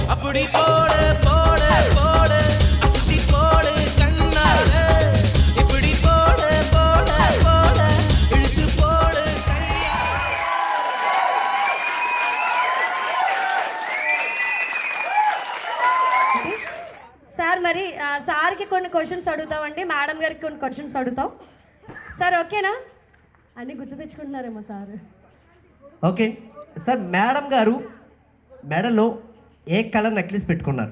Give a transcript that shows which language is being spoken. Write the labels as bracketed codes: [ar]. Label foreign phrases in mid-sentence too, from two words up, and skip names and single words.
[ta] புடி போடு போடு போடு அஸ்தி போடு கண்ணால இப்படி போடு போடு போடு இழுத்து போடு கையா [te] సార్ మరి సార్కి కొన్ని క్వశ్చన్స్ అడుగుతామండి, మేడం గారికి కొన్ని క్వశ్చన్స్ అడుగుతాం. సార్ ఓకేనా? అన్నీ గుర్తు తెచ్చుకుంటున్నారేమో సార్. ఓకే సార్, మేడం గారు మెడలో ఏ కలర్ నెక్లెస్ పెట్టుకున్నారు?